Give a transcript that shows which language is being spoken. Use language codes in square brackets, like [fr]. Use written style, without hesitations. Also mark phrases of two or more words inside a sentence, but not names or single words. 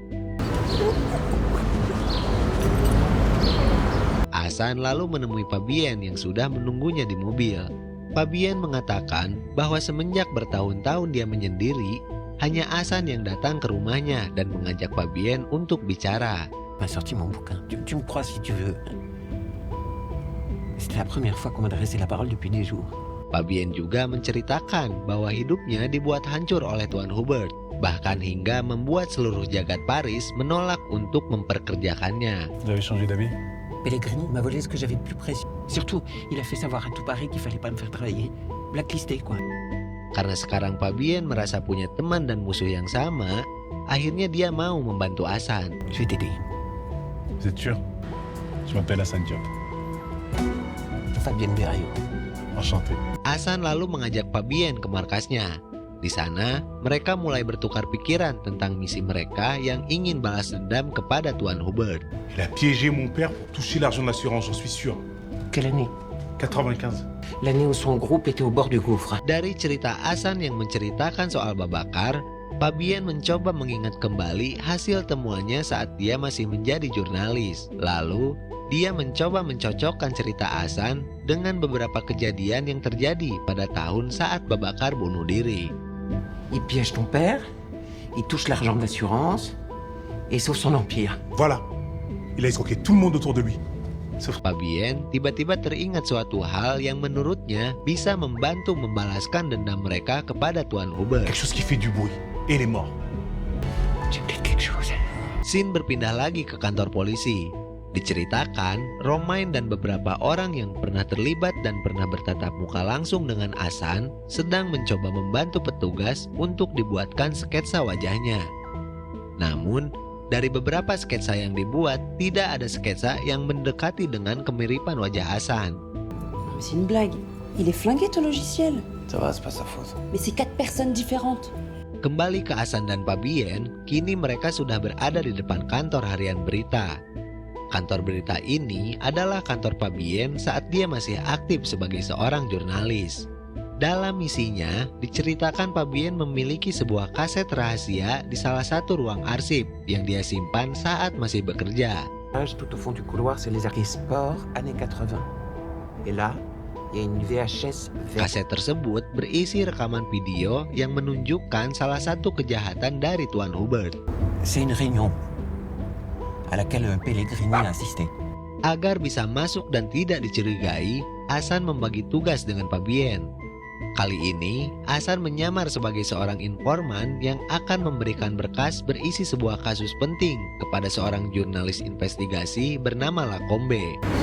[id] Hasan lalu menemui Fabienne yang sudah menunggunya di mobil. Fabienne mengatakan bahwa semenjak bertahun-tahun dia menyendiri, hanya Hasan yang datang ke rumahnya dan mengajak Fabienne untuk bicara. [fr] m'a sorti mon bouquin. Tu me crois si tu veux. C'était la première fois qu'on m'adressait la parole depuis des jours. [id] Fabienne juga menceritakan bahwa hidupnya dibuat hancur oleh Tuan Hubert, bahkan hingga membuat seluruh jagat Paris menolak untuk memperkerjakannya. [fr] Vous avez changé d'avis? Pellegrini m'a volé ce que j'avais de plus précieux. Surtout, il a fait savoir à tout Paris qu'il fallait pas me faire travailler. Blacklisté, quoi. [id] Karena sekarang Fabienne merasa punya teman dan musuh yang sama, akhirnya dia mau membantu Hasan. [fr] Je vais t'aider. Vous êtes sûr? Je m'appelle Hassan Diop. Fabienne Berriot. Enchanté. [id] Hasan lalu mengajak Fabien ke markasnya. Di sana, mereka mulai bertukar pikiran tentang misi mereka yang ingin balas dendam kepada Tuan Hubert. [fr] Il a piégé mon père pour toucher l'argent de l'assurance, j'en suis sûr. Quelle année? 95. L'année où son groupe était au bord du gouffre. [id] Dari cerita Hasan yang menceritakan soal Babakar, Fabien mencoba mengingat kembali hasil temuannya saat dia masih menjadi jurnalis. Lalu, dia mencoba mencocokkan cerita Hasan dengan beberapa kejadian yang terjadi pada tahun saat Babakar bunuh diri. [fr] Il piège ton père, il touche l'argent de l'assurance et sauve son empire. Voilà. Il a escroqué tout le monde autour de lui. Sauf [id] Fabien tiba-tiba teringat suatu hal yang menurutnya bisa membantu membalaskan dendam mereka kepada Tuan Hubert. [fr] quelque chose qui fait du bruit. Et il est mort. J'ai peut-être quelque chose. [id] Scene berpindah lagi ke kantor polisi. Diceritakan, Romain dan beberapa orang yang pernah terlibat dan pernah bertatap muka langsung dengan Hasan sedang mencoba membantu petugas untuk dibuatkan sketsa wajahnya. Namun, dari beberapa sketsa yang dibuat, tidak ada sketsa yang mendekati dengan kemiripan wajah Hasan. [fr] Mais c'est une blague. Il est flingué ton logiciel. Ça va, c'est pas sa faute. Mais c'est 4 personnes différentes. [id] Kembali ke Hasan dan Fabien, kini mereka sudah berada di depan kantor harian berita. Kantor berita ini adalah kantor Fabien saat dia masih aktif sebagai seorang jurnalis. Dalam misinya, diceritakan Fabien memiliki sebuah kaset rahasia di salah satu ruang arsip yang dia simpan saat masih bekerja. [fr] Tout au fond du couloir, c'est les arcades sport années 80. Et là, il y a une VHS verte. [id] Kaset tersebut berisi rekaman video yang menunjukkan salah satu kejahatan dari Tuan Hubert. [fr] C'est une réunion à laquelle Pellegrini a assisté. [id] Agar bisa masuk dan tidak dicurigai, Hasan membagi tugas dengan Fabien. Kali ini, Hasan menyamar sebagai seorang informan yang akan memberikan berkas berisi sebuah kasus penting kepada seorang jurnalis investigasi bernama Lacombe.